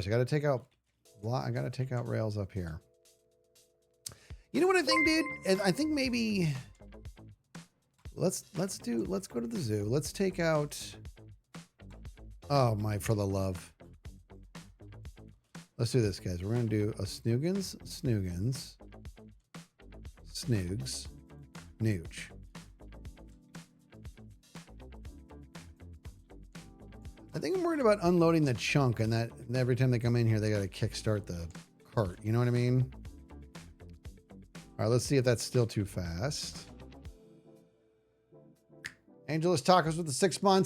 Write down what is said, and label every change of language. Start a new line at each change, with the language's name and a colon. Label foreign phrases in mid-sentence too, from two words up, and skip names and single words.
English: I gotta take out rails up here. You know what I think, dude? I think maybe let's go to the zoo. Let's take out, oh my, for the love. Let's do this, guys. We're gonna do a Snoogans. Snoogs. Nooch. I think I'm worried about unloading the chunk and that every time they come in here, they got to kickstart the cart. You know what I mean? All right, let's see if that's still too fast. Angelus Tacos with the 6 months.